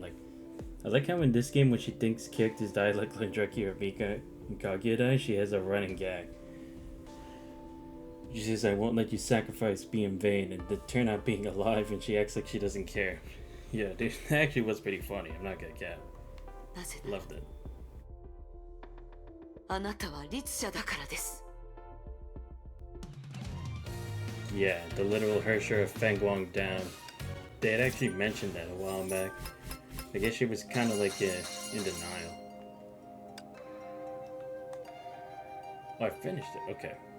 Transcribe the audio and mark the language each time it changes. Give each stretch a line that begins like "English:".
English: Like, I like how in this game when she thinks characters die like Lendraki or Mika and Kaguya die, she has a running gag. She says, I won't let you sacrifice be in vain, and to turn out being alive, and she acts like she doesn't care. Yeah, dude, that actually was pretty funny, I'm not gonna cap.
Japanese: なぜなら
English: Loved it.
Japanese: あなたは律者だからです。
English: Yeah, the literal Hersher of Fengguang down. They had actually mentioned that a while back. I guess she was kind of like in denial. Oh, I finished it. Okay.